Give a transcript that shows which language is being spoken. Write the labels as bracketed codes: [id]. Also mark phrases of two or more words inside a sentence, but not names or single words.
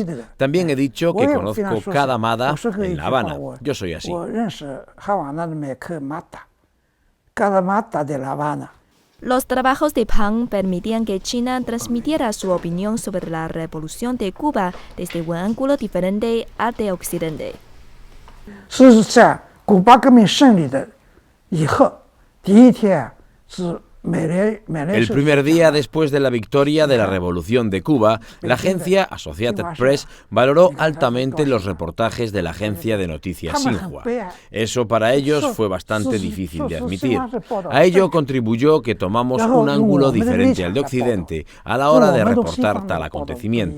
[es] También he dicho que conozco cada mata en La Habana. Yo soy así. Los trabajos de Pang permitían que China transmitiera su opinión sobre la revolución de Cuba desde un ángulo diferente al de Occidente. [zh] 是在古巴革命胜利的以后，第一天是美联 [es] El primer día después de la victoria de la Revolución de Cuba, la agencia Associated Press valoró altamente los reportajes de la agencia de noticias Xinhua. Eso para ellos fue bastante difícil de admitir. A ello contribuyó que tomamos un ángulo diferente al de Occidente a la hora de reportar tal acontecimiento.